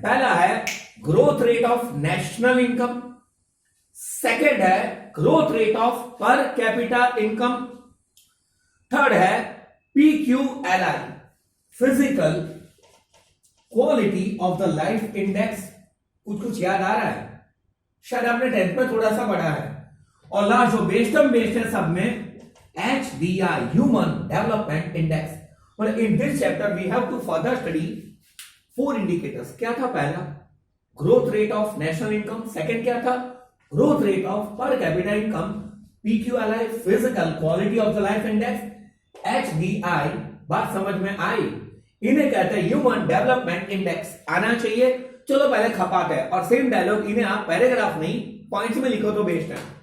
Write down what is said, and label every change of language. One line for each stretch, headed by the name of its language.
Hindi: पहला है growth rate of national income, second है growth rate of per capita income, third है PQLI, physical quality of the life index. कुछ याद आ रहा है? शायद आपने 10th में थोड़ा सा पढ़ा है। और लास्ट जो बेस्ट है सब में, HDI, human development index.
English: Well, in this chapter we have to further study 4 indicators।
Hindi: क्या था पहला? Growth rate of national income. Second क्या था? Growth rate of per capita income. PQLI, physical quality of the life index. HDI, बात समझ में आई? इन्हें कहते हैं ह्यूमन डेवलपमेंट इंडेक्स। आना चाहिए। चलो पहले खपाते हैं और सेम डायलॉग इन्हें आप पैराग्राफ नहीं पॉइंट्स में लिखो तो बेस्ट है।